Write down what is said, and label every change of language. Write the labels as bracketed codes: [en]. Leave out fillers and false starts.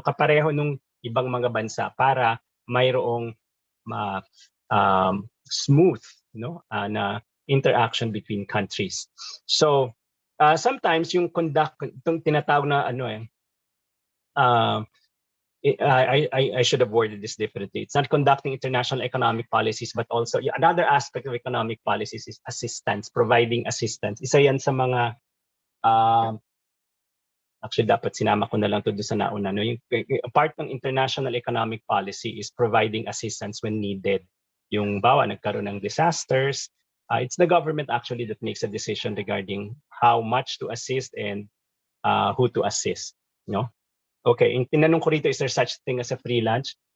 [tl] No, kapareho nung ibang mga bansa para mayroong smooth, no, na interaction between countries. [en] So sometimes [tl] yung itong tinatawag na [en] I should have worded this differently. It's not conducting international economic policies, but also another aspect of economic policies is assistance, providing assistance. [tl] Isa yan sa mga actually dapat sinama ko na lang to doon sa nauna. No? Yung part ng [en] international economic policy is providing assistance when needed. [tl] Yung nagkaroon ng [en] disasters, it's the government actually that makes a decision regarding how much to assist and who to assist. No? Okay, [tl] tinanong ko rito, [en] is there such thing as a free lunch?